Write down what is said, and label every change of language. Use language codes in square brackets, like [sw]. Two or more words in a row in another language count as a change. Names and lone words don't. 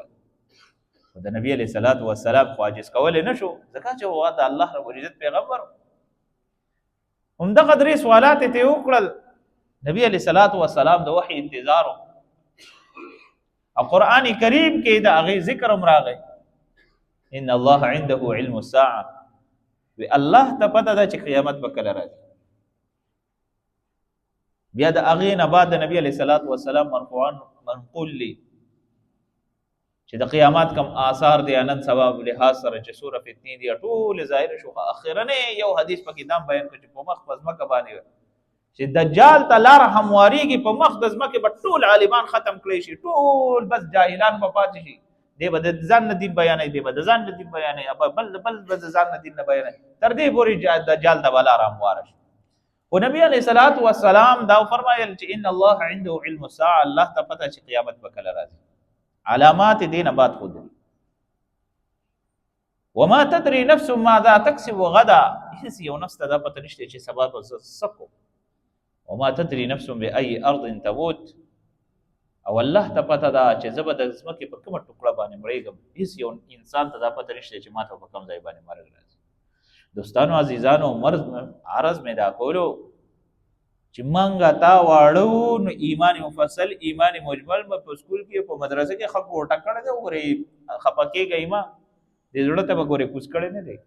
[ps] خو د نبي [ar] علیه الصلاة والسلام [ps] خو عاجز کولی نه شو ځکه چې هغه د الله رب العزت پیغمبر و. همدغه درې سوالات یې ته وکړل. نبي [ar] علیه الصلاة والسلام [ps] د وحي انتظار و او قرآن کریم کې د هغې ذکر هم راغی [ar] ان الله عنده علم الساعه، [ps] وی الله ته پته ده چې قیامت به کله راځي. بیا د هغې نه بعد د نبي [ar] علیه الصلاة والسلام [ps] مرفوعان منقول دي چې د قیامت کم آثار دی نن سبا لحاظ سره چې سوره فتنې دي ټول ظاهر شو. اخرنی یو حدیث پکې دام بیان کړ چې په مخ په ځمکه باندې چې دجال ته لار همواریږي په مخ د ځمکې به ټول عالمان ختم کړی شي، ټول بس جاهلان به پاتې شي، دی به د ځان نه دین بیانوي، دی به د ځان نه دین بیانوي، بل به د ځان نه دین نه بیانوي، تر دې پورې دجال ته بلا رامواره شي. خو نبی [ar] علیه الصلاۃ والسلام [ps] دا فرمایل چې [ar] ان الله عنده علم الساعه، [ps] الله ته پته چې قیامت به کله راځي، علامات دین بعد خود. [ar] وما تدري نفس ماذا تكسب غدا، [ps] هیڅ یو نفس ته دا پته نشته چې سبا به څه کوي. [ar] وما تدري نفس بأي ارض تموت، [ps] او الله ته پته ده چې زه به د ځمکې په کومه ټوکړه باندې مړېږم، هیڅ یو انسان ته دا پته نشته چې ما ته په کوم ځای باندې مرګ راځي. دوستانو عزیزانو، عرض مې دا کولو چې منګه تا واړو نو ایمان مفصل ایمان مجمل په سکول کې په مدرسه کې خلک ورټه کړی دی، وګورئ خفه کېږئ ما دې زړه ته به ګورئ کوز کړی نه دی.